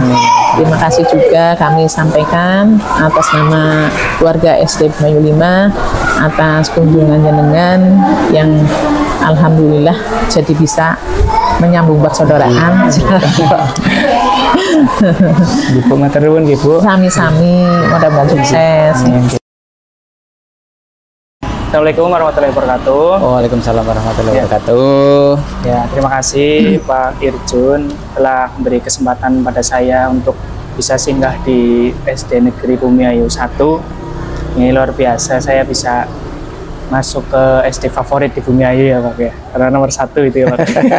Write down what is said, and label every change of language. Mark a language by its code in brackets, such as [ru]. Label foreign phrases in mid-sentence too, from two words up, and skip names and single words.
[id] Terima kasih juga kami sampaikan atas nama keluarga SD Bumayu 5 atas kunjungan jenengan yang alhamdulillah jadi bisa menyambung persaudaraan. [jv] Ibu matur nuwun nggih, Bu. Sami-sami, [id] mudah-mudahan sukses. [ar] السلام عليكم ورحمة الله وبركاته. وعليكم السلام ورحمة الله وبركاته. [id] Ya, terima kasih Pak Irjun telah memberi kesempatan pada saya untuk bisa singgah di SD Negeri Bumiayu 1. Ini luar biasa, saya bisa masuk ke SD favorit di Bumiayu ya Pak ya, karena nomor 1 itu ya Pak.